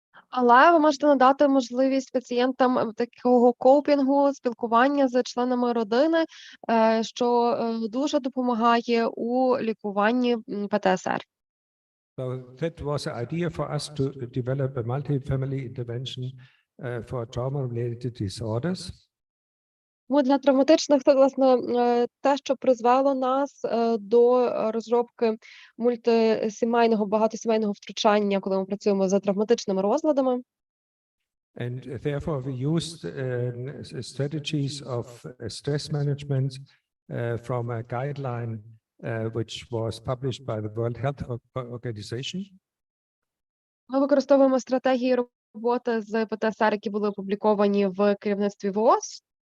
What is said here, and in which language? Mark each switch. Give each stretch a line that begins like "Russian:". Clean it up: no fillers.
Ukrainian: Але ви можете надати можливість пацієнтам такого копінгу, спілкування з членами родини, що дуже допомагає у лікуванні ПТСР.
English: So that was the idea for us to develop a multi-family intervention for trauma-related disorders.
Ukrainian: Для травматичних, власне, те, що призвело нас до розробки мультисімейного, багатосімейного втручання, коли ми працюємо за травматичними розладами.
English: And therefore we used strategies of stress management from a guideline which was published by the World Health Organization.
Ukrainian: Ми використовуємо стратегії роботи з ПТСР, які були опубліковані в керівництві ВООЗ.